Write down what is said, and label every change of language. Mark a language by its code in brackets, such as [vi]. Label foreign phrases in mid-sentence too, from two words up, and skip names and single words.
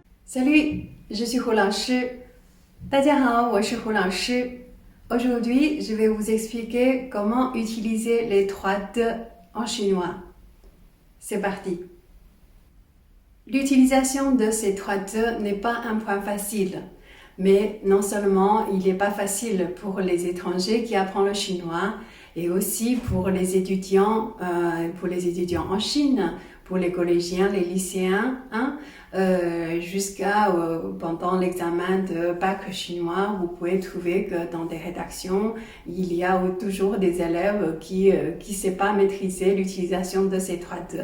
[fr] Salut, je suis Hu Laoshi. [zh] 大家好，我是胡老师。 [fr] Aujourd'hui, je vais vous expliquer comment utiliser les trois de en chinois. C'est parti. L'utilisation de ces trois de n'est pas un point facile, mais non seulement il n'est pas facile pour les étrangers qui apprennent le chinois, et aussi pour les étudiants en Chine, pour les collégiens, les lycéens, jusqu'à pendant l'examen de bac chinois, vous pouvez trouver que dans des rédactions, il y a toujours des élèves qui ne savent pas maîtriser l'utilisation de ces trois de.